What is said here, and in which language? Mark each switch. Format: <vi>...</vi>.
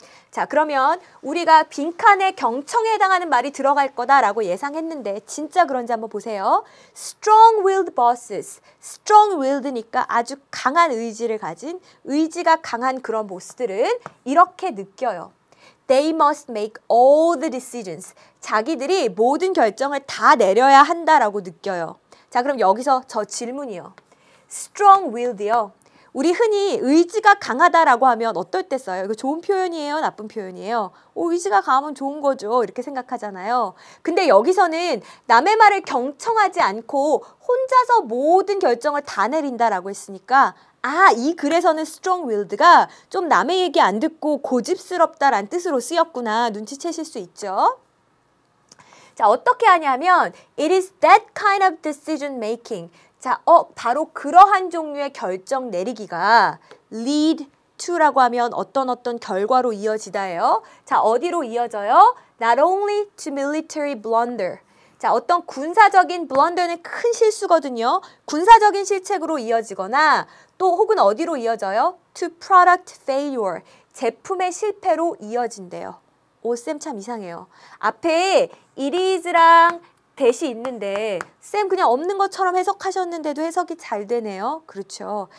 <ko>자, 그러면 우리가 빈칸에 경청에 해당하는 말이 들어갈 거다라고 예상했는데 진짜 그런지 한번 보세요.</ko> <en>Strong-willed bosses.</en> <ko>Strong-willed니까 아주 강한 의지를 가진 의지가 강한 그런 보스들은 이렇게 느껴요.</ko> <en>They must make all the decisions.</en> <ko>자기들이 모든 결정을 다 내려야 한다라고 느껴요. 자, 그럼 여기서 저 질문이요. Strong-willed요. 우리 흔히 의지가 강하다라고 하면 어떨 때 써요? 이거 좋은 표현이에요? 나쁜 표현이에요? 의지가 강하면 좋은 거죠. 이렇게 생각하잖아요. 근데 여기서는 남의 말을 경청하지 않고 혼자서 모든 결정을 다 내린다라고 했으니까 이 글에서는 strong-willed가 좀 남의 얘기 안 듣고 고집스럽다라는 뜻으로 쓰였구나. 눈치채실 수 있죠. 자, 어떻게 하냐면</ko> <en>It is that kind of decision making.</en> <ko>자, 바로 그러한 종류의 결정 내리기가 lead to라고 하면 어떤 결과로 이어지다예요. 자, 어디로 이어져요?</ko> <en>Not only to military blunder.</en> <ko>자, 어떤 군사적인 blunder는 큰 실수거든요. 군사적인 실책으로 이어지거나 또 혹은 어디로 이어져요?</ko> <en>To product failure.</en> <ko>제품의 실패로 이어진대요. 쌤 참 이상해요. 앞에 it is랑 대시 있는데 쌤 그냥 없는 것처럼 해석하셨는데도 해석이 잘 되네요. 그렇죠.</ko>